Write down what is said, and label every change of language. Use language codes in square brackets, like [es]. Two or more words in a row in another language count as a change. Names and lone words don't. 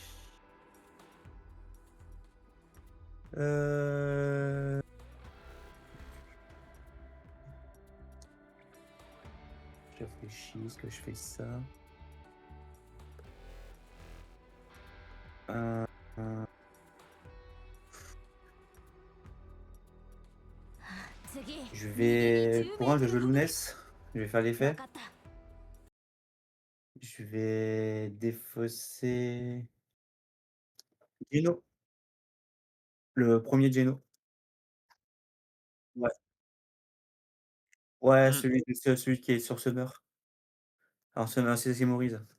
[fr] Heu, je réfléchis, est-ce que je fais ça? Heu, heu, [ja] 次 [fr] je [ja] 右に [fr] vais [ja] 10 [fr] pour [ja] メー [fr] un, je [ja] ト [fr] vais [ja] ル [fr] jouer [ja] ほどで [fr] Lounès, je vais faire [ja] 分 [fr] l'effet. [ja] かった。 [fr] Je vais défausser Geno, le premier er Geno. Ouais, ouais, Mmh. celui qui est sur Summer. Alors Summer, c'est Simorise.